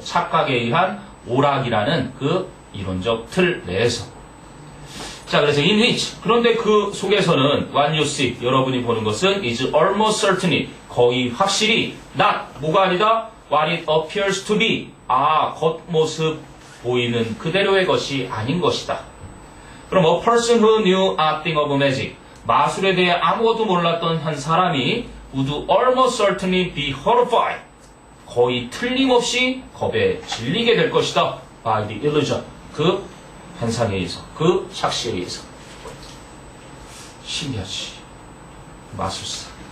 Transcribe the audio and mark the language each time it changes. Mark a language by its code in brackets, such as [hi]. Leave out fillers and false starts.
[ko] 착각에 의한 오락이라는 그 이론적 틀 내에서. 자, 그래서 [en] in which. [ko] 그런데 그 속에서는 [en] what you see. [ko] 여러분이 보는 것은 [en] is almost certainly. [ko] 거의 확실히 [en] not. [ko] 뭐가 아니다? [en] What it appears to be. [ko] 아, 겉모습 보이는 그대로의 것이 아닌 것이다. [en] 그럼 a person who knew nothing of magic. [ko] 마술에 대해 아무것도 몰랐던 한 사람이 [en] would almost certainly be horrified. [ko] 거의 틀림없이 겁에 질리게 될 것이다. [en] by the illusion. [ko] 그 환상에 의해서, 그 착시에 의해서. 신기하지. 마술사.